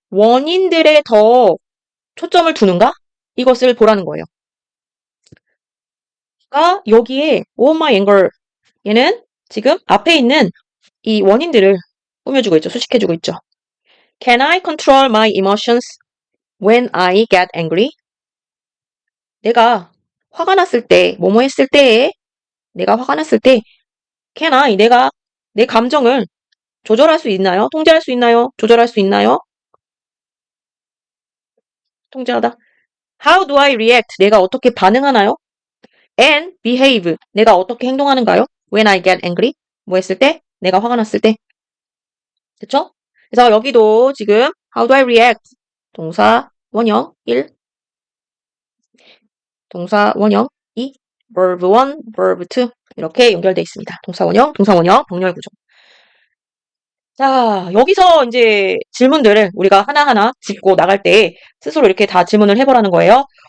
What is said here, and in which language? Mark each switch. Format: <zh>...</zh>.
<ko>원인들에 더 초점을 두는가? 이것을 보라는 거예요. 그러니까 여기에 oh my anger 얘는 지금 앞에 있는 이 원인들을 꾸며주고 있죠. 수식해주고 있죠.</ko> <en>Can I control my emotions when I get angry?</en> <ko>내가 화가 났을 때, 뭐뭐 했을 때에 내가 화가 났을 때</ko> <en>can I</en> <ko>내가 내 감정을 조절할 수 있나요? 통제할 수 있나요? 조절할 수 있나요? 통제하다.</ko> <en>How do I react?</en> <ko>내가 어떻게 반응하나요?</ko> <en>And behave.</en> <ko>내가 어떻게 행동하는가요?</ko> <en>When I get angry.</en> <ko>뭐 했을 때? 내가 화가 났을 때. 그쵸? 그래서 여기도 지금</ko> <en>how do I react?</en> <ko>동사 원형 1, 동사 원형 2, verb 1, verb 2 이렇게 연결되어 있습니다. 동사 원형, 병렬 구조. 자, 여기서 이제 질문들을 우리가 하나하나 짚고 나갈 때 스스로 이렇게 다 질문을 해보라는 거예요.</ko>